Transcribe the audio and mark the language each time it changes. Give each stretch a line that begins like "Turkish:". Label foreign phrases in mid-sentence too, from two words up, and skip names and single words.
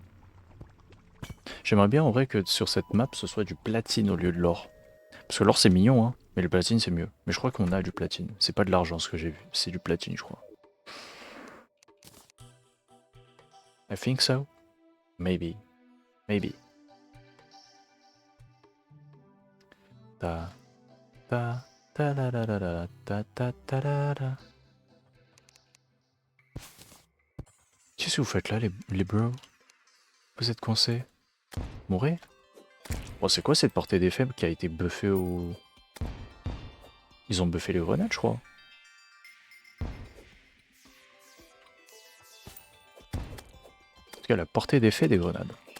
French: J'aimerais bien en vrai que sur cette map ce soit du platine au lieu de l'or. Parce que l'or c'est mignon, hein, mais le platine c'est mieux. Mais je crois qu'on a du platine. C'est pas de l'argent ce que j'ai vu, c'est du platine, je crois.
English: I think so. Maybe. Maybe. Ta ta ta la la la la ta ta ta la la.
French: Qu'est-ce que vous faites là les bros? Vous êtes coincés? Mourrez? Bon, c'est quoi cette portée d'effet qui a été buffée au... Ils ont buffé les grenades, je crois. En tout cas, la portée d'effet des grenades.